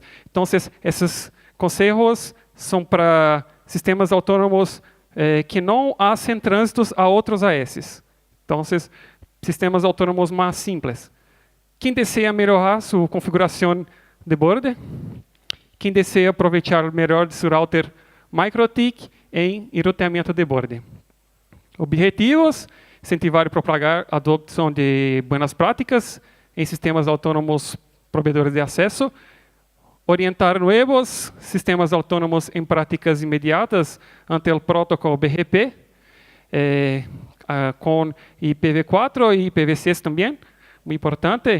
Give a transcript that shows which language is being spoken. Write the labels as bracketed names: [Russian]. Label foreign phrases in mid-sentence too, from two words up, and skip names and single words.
[Portuguese] Então, esses conselhos são para sistemas autônomos que não fazem trânsitos a outros OS. Então, sistemas autônomos mais simples. Quem deseja melhorar sua configuração de borde? Quem deseja aproveitar melhor de seu router MikroTik em enrutamento de borde? Objetivos: incentivar e propagar a adoção de boas práticas em sistemas autônomos provedores de acesso, orientar novos sistemas autônomos em práticas imediatas ante o protocolo BGP, com IPv4 e IPv6 também, muito importante.